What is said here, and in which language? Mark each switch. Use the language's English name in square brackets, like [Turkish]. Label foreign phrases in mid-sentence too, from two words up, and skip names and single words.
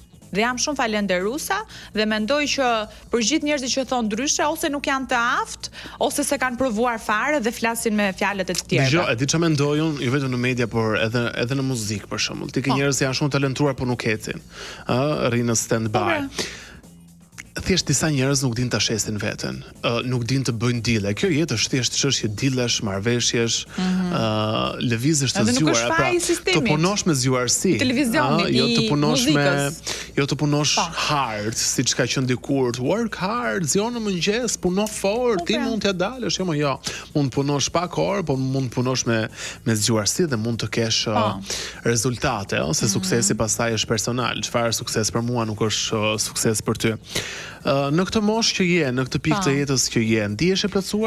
[Albanian] Dhe jam shumë falenderuesa dhe mendoj që për gjithë njerëzit që thonë ndryshe, ose nuk janë të aftë, ose se kanë provuar fare dhe flasin me fjalët e të tjerëve. Dgjoj, e di çfarë mendoj unë, jo vetëm në media, por edhe në muzikë për shembull. Ti ke njerëz që janë shumë talentuar por nuk ecin. Rrinë në stand-by. Thjesht disa njerëz nuk din ta shesin veten, nuk din të bëjnë dile. Kjo jetë është thjesht çështje dilesh, marrëveshjesh, lëvizësh të zgjuara, pra të punosh me zgjuarsi. Jo të punosh hard, siç ka qenë dikur, [English] work hard, [Albanian] zgjon në mëngjes, puno fort, ti mund t'ja dalësh, jo. Mund të punosh pak orë, po mund të punosh me zgjuarsi dhe mund të kesh rezultate, ose suksesi pastaj është personal. Çfarë sukses për mua nuk është sukses për ty. Në këtë moshë që je, në këtë pikë të jetës që je, ndihesh e plotësuar?